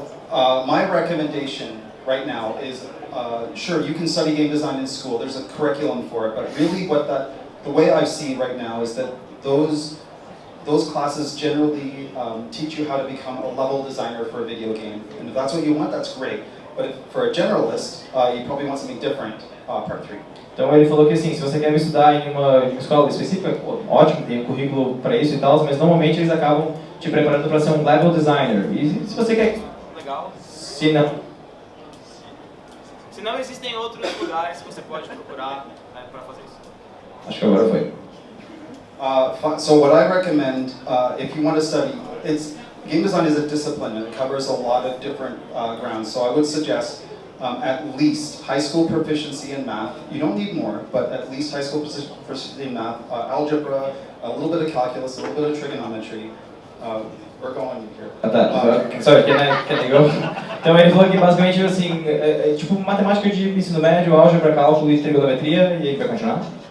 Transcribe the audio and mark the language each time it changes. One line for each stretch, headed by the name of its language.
English: My recommendation right now is, sure, you can study game design in school, there's a curriculum for it, but really the way I see it right now is that those classes generally teach you how to become a level designer for a video game. And if that's what you want, that's great. But for a generalist, you probably want something different, part 3.
Portuguese: Então ele falou que assim, se você quer estudar em uma escola específica, ótimo, tem um currículo para isso e tal, mas normalmente eles acabam te preparando para ser um level designer. E se você quer... Legal. Se não... Se não, existem outros lugares que você pode procurar para fazer isso. Acho que agora foi.
English: So what I recommend, if you want to study, game design is a discipline and it covers a lot of different grounds. So I would suggest at least high school proficiency in math. You don't need more, but at least high school proficiency in math, algebra, a little bit of calculus, a little bit of trigonometry. We're going here. Sorry, can I go?
Portuguese: Então ele falou que basicamente assim, tipo matemática de ensino médio, álgebra, cálculo e trigonometria, e aí vai continuar?